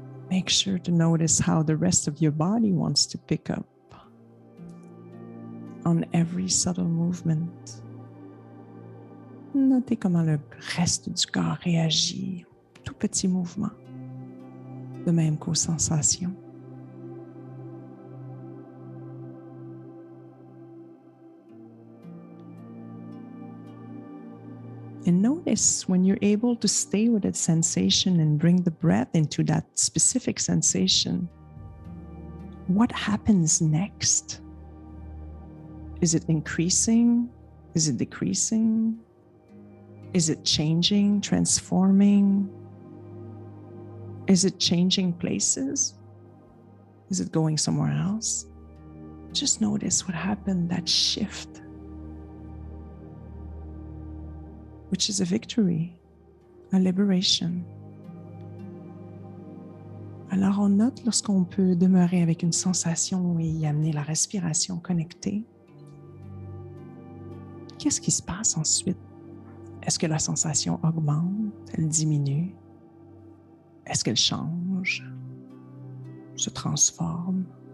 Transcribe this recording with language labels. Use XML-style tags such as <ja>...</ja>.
<en>Make sure to notice how the rest of your body wants to pick up on every subtle movement.</en> <fr>Notez comment le reste du corps réagit, tout petit mouvement, de même qu'aux sensations.</fr> <en>And notice when you're able to stay with that sensation and bring the breath into that specific sensation, what happens next? Is it increasing? Is it decreasing? Is it changing, transforming? Is it changing places? Is it going somewhere else? Just notice what happened, that shift, which is a victory, a liberation.</en> <fr>Alors on note lorsqu'on peut demeurer avec une sensation et y amener la respiration connectée. Qu'est-ce qui se passe ensuite? Est-ce que la sensation augmente, elle diminue? Est-ce qu'elle change, se transforme?</fr>